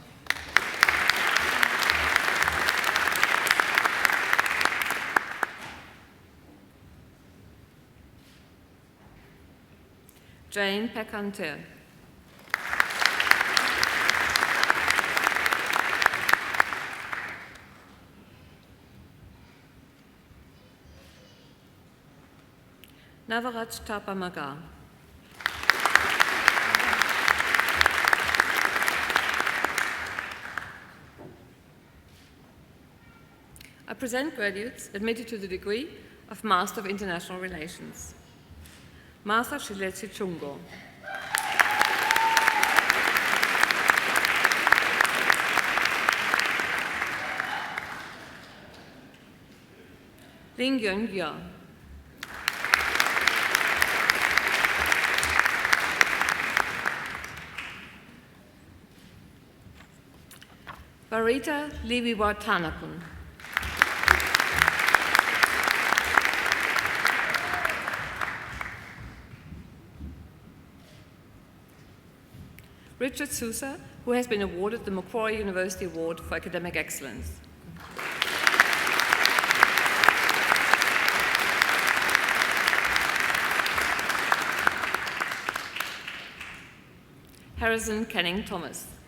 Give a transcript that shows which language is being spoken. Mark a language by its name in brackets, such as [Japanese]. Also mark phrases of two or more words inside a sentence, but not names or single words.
[English] Jane Pekanter. Navaraj Tapamaga. I present graduates admitted to the degree of Master of International Relations. Martha Shiletsi Chungo. Ling Yun Ya. Varita Liviwatanakun. Richard Sousa, who has been awarded the Macquarie University Award for Academic Excellence. Harrison Canning Thomas.